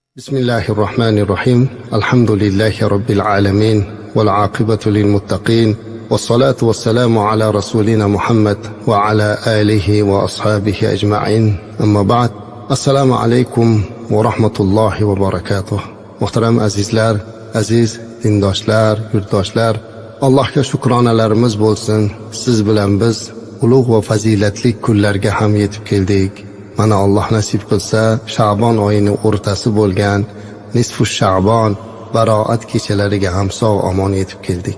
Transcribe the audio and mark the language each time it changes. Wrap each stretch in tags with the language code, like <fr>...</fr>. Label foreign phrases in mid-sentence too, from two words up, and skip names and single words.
<ar>بسم الله الرحمن الرحيم الحمد لله رب العالمين والعاقبة للمتقين والصلاة والسلام على رسولنا محمد وعلى آله وأصحابه أجمعين أما بعد السلام عليكم ورحمة الله وبركاته.</ar> <uz>Muhtaram azizlar, aziz dindoshlar, yurtdoshlar, Allohga shukronalarimiz bo'lsin. Siz bilan biz ulug' va fazilatli kunlarga ham yetib keldik. Mana Alloh nasib qilsa, Sha'bon oyining o'rtasi bo'lgan nisfu Sha'bon baroat kechalariga ham sog' omon yetib keldik.</uz>